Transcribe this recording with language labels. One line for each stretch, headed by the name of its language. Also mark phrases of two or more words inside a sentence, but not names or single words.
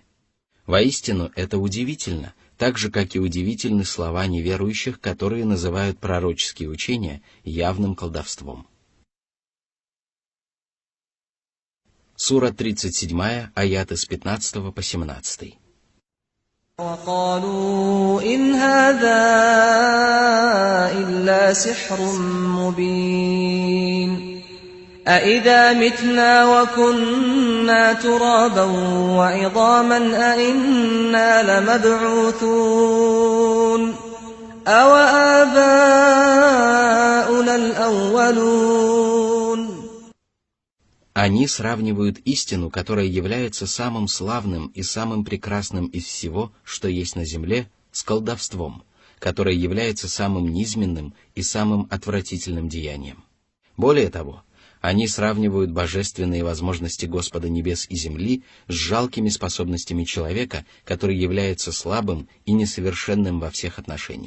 Russian: Воистину, это удивительно, так же, как и удивительны слова неверующих, которые называют пророческие учения явным колдовством. Сура 37, аяты с 15 по 17.
Arabic: وقالوا إن هذا إلا سحر مبين أإذا متنا وكنا ترابا وعظاما أإنا لمبعوثون أوآباؤنا الأولون.
Russian: Они сравнивают истину, которая является самым славным и самым прекрасным из всего, что есть на земле, с колдовством, которое является самым низменным и самым отвратительным деянием. Более того, они сравнивают божественные возможности Господа небес и земли с жалкими способностями человека, который является слабым и несовершенным во всех отношениях.